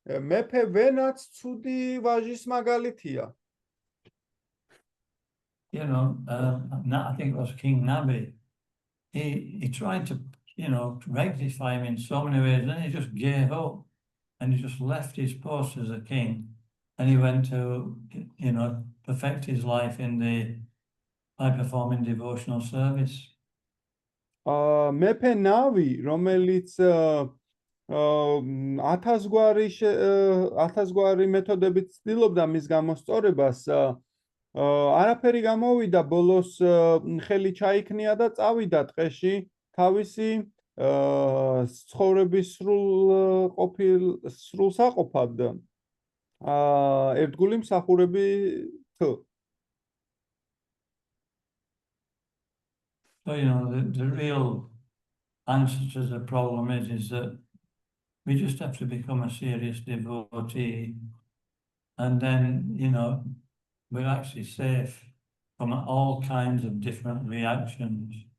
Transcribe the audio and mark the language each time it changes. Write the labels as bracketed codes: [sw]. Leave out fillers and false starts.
[ka] მეფე ვენაც ცუდი ვაჟის მაგალითია. [en] You know, I think it was King Nabi. He tried to, you know, rectify him in so many ways, then he just gave up and he just left his post as a king and he went to, you know, perfect his life by performing devotional service. [ka] მეფე ნავი, რომელიც 1000 მეთოდებით ცდილობდა მის გამოსწორებას, არაფერი გამოვიდა, ბოლოს ხელი ჩაიქნია და წავიდა ტყეში თავისი ცხოვრების სრულსაყოფად ერთგული მსახურებით. [en] So, you know, the real answer to the problem is that we just have to become a serious devotee and then, you know, we're actually safe from all kinds of different reactions.